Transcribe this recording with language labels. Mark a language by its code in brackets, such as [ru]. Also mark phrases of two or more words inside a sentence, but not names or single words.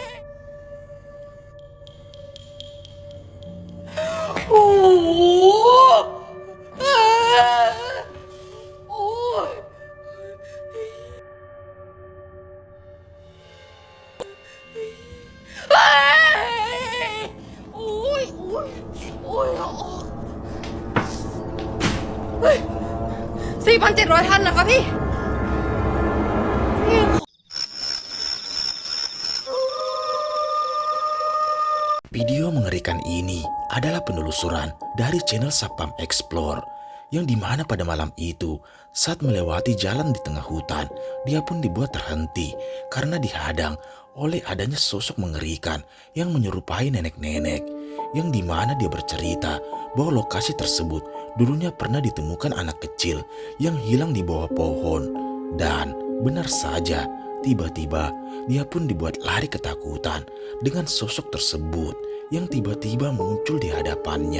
[th] โอ้โหเฮ้ยโอ้ย เฮ้ยโอ้ยโอ้ยโอ้ยเฮ้ย4,700 ท่านนะคะพี่ [id] Video mengerikan ini adalah penelusuran dari channel Sapam Explore yang dimana pada malam itu saat melewati jalan di tengah hutan dia pun dibuat terhenti karena dihadang oleh adanya sosok mengerikan yang menyerupai nenek-nenek yang dimana dia bercerita bahwa lokasi tersebut dulunya pernah ditemukan anak kecil yang hilang di bawah pohon dan benar saja tiba-tiba dia pun dibuat lari ketakutan dengan sosok tersebut yang tiba-tiba muncul di hadapannya.